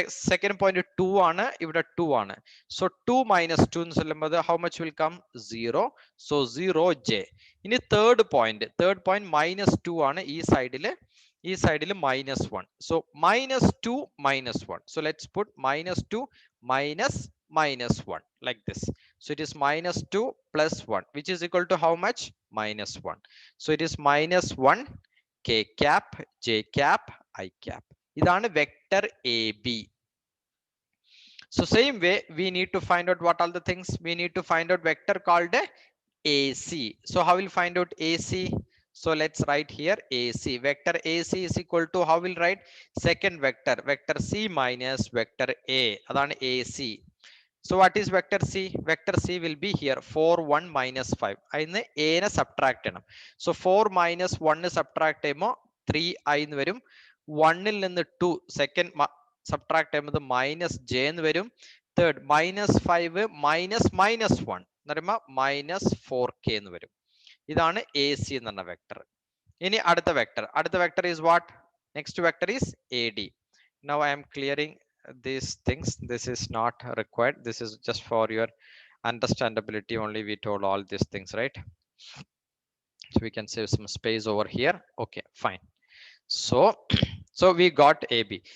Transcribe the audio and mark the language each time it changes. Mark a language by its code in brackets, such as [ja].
[ml] Second point 2 ആണ്, ഇവിടെ 2 ആണ്. [en] So 2 minus 2 [ml] എന്ന് ചൊല്ലുമ്പോൾ [en] how much will come? 0. So 0j. [ml] ഇനി third point minus 2 ആണ്, ഈ സൈഡിൽ minus 1. [en] So minus 2 minus 1. So let's put minus 2 minus 1 like this. So it is minus 2 plus 1, which is equal to how much? Minus 1. So it is minus 1 k cap j cap I cap. [ml] ഇതാണ് [en] vector AB. So same way we need to find out what all the things. We need to find out vector called AC. So how will find out AC? So let's write here AC. Vector AC is equal to, how will write? Second vector C minus vector A. [ml] അതാണ് [en] AC. So what is vector C? Vector C will be here 4 1 minus 5. [ml] അതിന് A നെ subtract ചെയ്യണം. So 4 minus 1 subtract ചെയ്യുമ്പോൾ 3i എന്ന് വരും. 1 ൽ നിന്ന് 2 second subtract ചെയ്യുമ്പോൾ minus j എന്ന് വരും. Third minus 5 minus minus 1 എന്ന് പറയുമ്പോൾ minus 4k എന്ന് വരും. ഇതാണ് AC എന്ന് പറഞ്ഞ വെക്ടർ. ഇനി അടുത്ത vector [en] is what? Next vector is AD. Now I am clearing these things. This is not required. This is just for your understandability only. We told all these things, right? So we can save some space over here. Okay, fine. So we got AB.